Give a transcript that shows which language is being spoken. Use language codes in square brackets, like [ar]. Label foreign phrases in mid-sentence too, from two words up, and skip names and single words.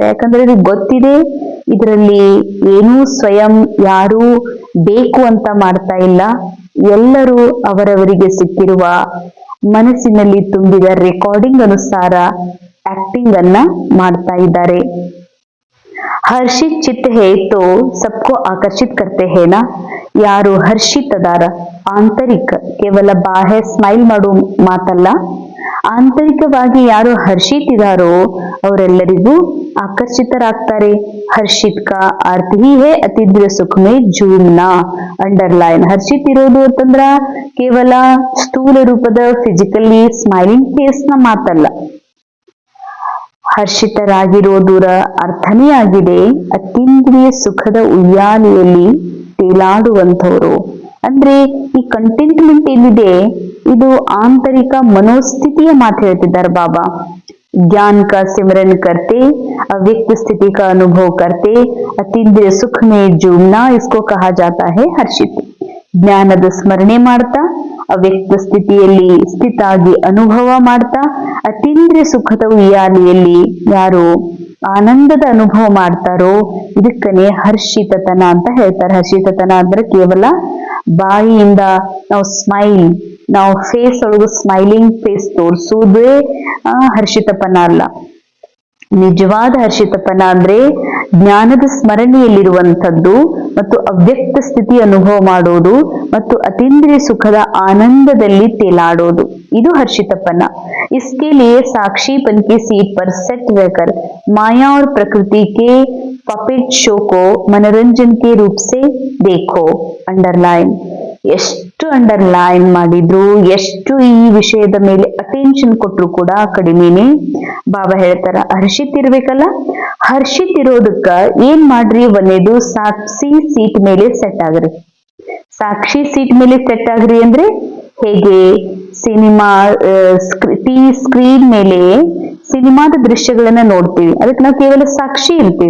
[kn] ಯಾಕಂದ್ರೆ ಇದು ಗೊತ್ತಿದೆ ಇದರಲ್ಲಿ ಏನೂ ಸ್ವಯಂ ಯಾರೂ ಬೇಕು ಅಂತ ಮಾಡ್ತಾ ಇಲ್ಲ, ಎಲ್ಲರೂ ಅವರವರಿಗೆ ಸಿಕ್ಕಿರುವ ಮನಸ್ಸಿನಲ್ಲಿ ತುಂಬಿದ ರೆಕಾರ್ಡಿಂಗ್ ಅನುಸಾರ ಆಕ್ಟಿಂಗ್ ಅನ್ನ ಮಾಡ್ತಾ ಇದ್ದಾರೆ। [hi] हर्षित चित्त है तो सबको आकर्षित करते हैं ना। [kn] ಯಾರು ಹರ್ಷಿತದಾರ ಆಂತರಿಕ ಕೇವಲ ಬಾಹ್ಯ ಸ್ಮೈಲ್ ಮಾಡೋ ಮಾತಲ್ಲ, ಆಂತರಿಕವಾಗಿ ಯಾರು ಹರ್ಷಿತ್ ಇದಾರೋ ಅವರೆಲ್ಲರಿಗೂ ಆಕರ್ಷಿತರಾಗ್ತಾರೆ. [hi] हर्षित का अर्थ ही है अतिद्र सुख में झूमना. [kn] ಅಂಡರ್ಲೈನ್. ಹರ್ಷಿತ್ ಇರೋದು ಅಂತಂದ್ರ ಕೇವಲ ಸ್ಥೂಲ ರೂಪದ [en] physically smiling face [kn] ನ ಮಾತಲ್ಲ. ಹರ್ಷಿತರಾಗಿರೋದರ ಅರ್ಥನೇ ಆಗಿದೆ ಅತೀಂದ್ರಿಯ ಸುಖದ ಉಯ್ಯಾಲೆಯಲ್ಲಿ ತೇಲಾಡುವಂಥವ್ರು. ಅಂದ್ರೆ ಈ ಕಂಟೆಂಟ್ಮೆಂಟ್ ಏನಿದೆ ಇದು ಆಂತರಿಕ ಮನೋಸ್ಥಿತಿಯ ಮಾತು ಹೇಳ್ತಿದ್ದಾರೆ ಬಾಬಾ. [hi] ज्ञान का सिमरन करते अव्यक्त स्थिति का अनुभव करते अतीन्द्रिय सुख में झूमना इसको कहा जाता है हर्षित. [kn] ಜ್ಞಾನದ ಸ್ಮರಣೆ ಮಾಡ್ತಾ ಅವ್ಯಕ್ತ ಸ್ಥಿತಿಯಲ್ಲಿ ಸ್ಥಿತಾಗಿ ಅನುಭವ ಮಾಡ್ತಾ ಅತೀಂದ್ರಿಯ ಸುಖದ ಉಯ್ಯಾಲೆಯಲ್ಲಿ ಯಾರು ಆನಂದದ ಅನುಭವ ಮಾಡ್ತಾರೋ ಇದಕ್ಕನೆ ಹರ್ಷಿತತನ ಅಂತ ಹೇಳ್ತಾರೆ. ಹರ್ಷಿತತನ ಅಂದ್ರೆ ಕೇವಲ ಬಾಯಿಯಿಂದ ನಾವು ನಾವು ಫೇಸ್ ಒಳಗು [en] smiling face [kn] ತೋರಿಸುವುದೇ ಹರ್ಷಿತಪನ ಅಲ್ಲ. ನಿಜವಾದ ಹರ್ಷಿತಪನ ಅಂದ್ರೆ ಜ್ಞಾನದ ಸ್ಮರಣೆಯಲ್ಲಿರುವಂಥದ್ದು ಮತ್ತು ಅವ್ಯಕ್ತ ಸ್ಥಿತಿ ಅನುಭವ ಮಾಡೋದು ಮತ್ತು ಅತೀಂದ್ರಿಯ ಸುಖದ ಆನಂದದಲ್ಲಿ ತೇಲಾಡೋದು, ಇದು ಹರ್ಷಿತಪನ. [hi] इसके लिए साक्षीपन की सीट पर सेट रहकर माया और प्रकृति के [en] puppet show [hi] को मनोरंजन के रूप से देखो. अंडरलाइन. [kn] ಎಷ್ಟು ಅಂಡರ್ಲೈನ್ ಮಾಡಿದ್ರು, ಎಷ್ಟು ಈ ವಿಷಯದ ಮೇಲೆ ಅಟೆನ್ಷನ್ ಕೊಟ್ರು ಕೂಡ ಕಡಿಮೆನೆ. ಬಾಬಾ ಹೇಳ್ತಾರ ಹರ್ಷಿತ್ ಇರ್ಬೇಕಲ್ಲ, ಹರ್ಷಿತ್ ಇರೋದಕ್ಕ ಏನ್ ಮಾಡ್ರಿ, ಒಂದೇದು ಸಾಕ್ಷಿ ಸೀಟ್ ಮೇಲೆ ಸೆಟ್ ಆಗ್ರಿ. ಸಾಕ್ಷಿ ಸೀಟ್ ಮೇಲೆ ಸೆಟ್ ಆಗ್ರಿ ಅಂದ್ರೆ ಹೇಗೆ, ಸಿನಿಮಾ [en] TV screen [kn] ಮೇಲೆ ಸಿನಿಮಾದ ದೃಶ್ಯಗಳನ್ನ ನೋಡ್ತೀವಿ, ಅದಕ್ಕೆ ನಾವು ಕೇವಲ ಸಾಕ್ಷಿ ಇರ್ತೀವಿ.